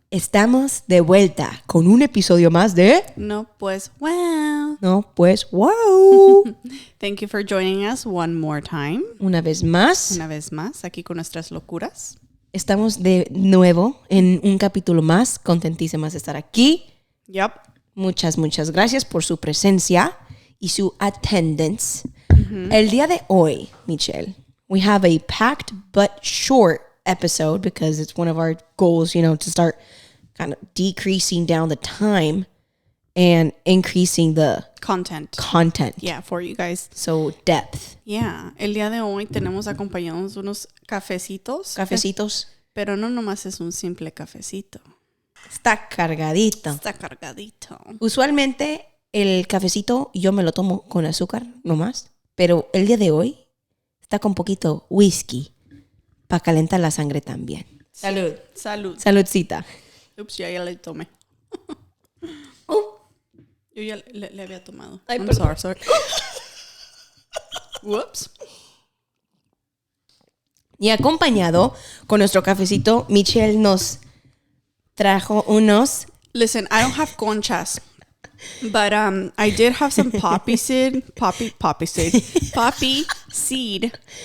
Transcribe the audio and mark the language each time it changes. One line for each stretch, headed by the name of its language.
Spanish: Estamos de vuelta con un episodio más de... No, pues, wow. No, pues, wow.
English: Thank you for joining us one more time.
Spanish: Una vez más. Una vez más, aquí con nuestras locuras. Estamos de nuevo en un capítulo más. Contentísimas de estar aquí.
English: Yep.
Spanish: Muchas gracias por su presencia y su attendance. El día de hoy,
English: Michelle, we have a packed but short episode because it's one of our goals, you know, to start kind of decreasing down the time and increasing the Content. Yeah, for you guys. So depth. Yeah.
Spanish: El día de hoy tenemos acompañados unos cafecitos. Cafecitos. Pero no nomás es un simple cafecito. Está cargadito. Está cargadito. Usualmente el cafecito yo me lo tomo con azúcar nomás, pero el día de hoy está con poquito whisky para calentar la sangre también. Salud. Salud. Saludcita. Ups, ya le tomé. Yo ya le había tomado. Ay,
English: I'm
Spanish: perdón.
English: sorry. Whoops.
Spanish: Y acompañado con nuestro cafecito, Michelle nos trajo unos...
English: Listen, I don't have conchas. But I did have some poppy seed. Poppy seed.